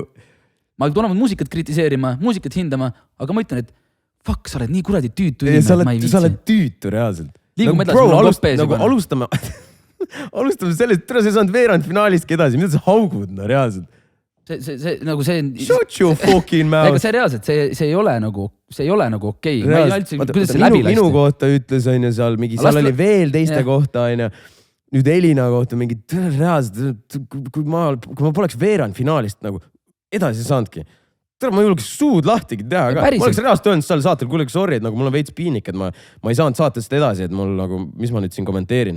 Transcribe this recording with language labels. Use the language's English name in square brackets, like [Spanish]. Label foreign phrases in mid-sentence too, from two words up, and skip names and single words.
[Estonian] Ma olen muusikat kritiseerima, muusikat hindama, aga ma ütlen, et fuck, sa oled nii kuradi tüütu. Sa oled tüütu reaalselt. Liigume edasi, mul on kopp ees juba. Alustame sellest, sa ei saanud veerand finaalistki edasi, mida sa haugud, no reaalselt. See nagu see... [English] Shut your fucking mouth. [Estonian] Ega see reaalselt, see ei ole nagu okei. Ma ei üldse, kuidas see läbi lasti? Minu kohta ütles, on ju, seal oli veel teiste kohta, on ju. Nüüd Elina kohta mingi reaalselt, kui ma poleks veerand finaalist nagu edasi saanudki. Ma ei julgeks suud lahtigi teha ka. Ma oleks reaalselt öelnud seal saatel, kuulegi sorry, et nagu mul on veits piinik, et ma ei saanud saatest edasi, et mul nagu, mis ma nüüd siin kommenteerin.